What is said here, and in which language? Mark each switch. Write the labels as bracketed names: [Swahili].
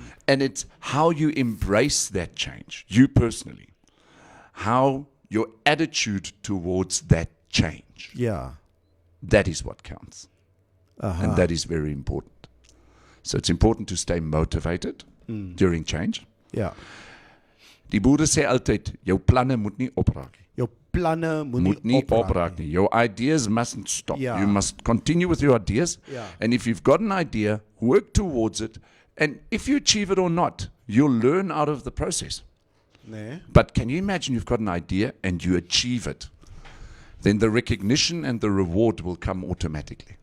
[English] And it's how you embrace that change, you personally, how your attitude towards that change. Yeah. That is what counts. And that is very important. So it's important to stay motivated during change. Yeah. [Afrikaans] Die boere sê altyd, jou planne moet nie opraak nie. Jou planne Moet nie opraak nie. [English] Your ideas mustn't stop. Yeah. You must continue with your ideas. Yeah. And if you've got an idea, work towards it. And if you achieve it or not, you'll learn out of the process. Ne? But can you imagine you've got an idea and you achieve it? Then the recognition and the reward will come automatically.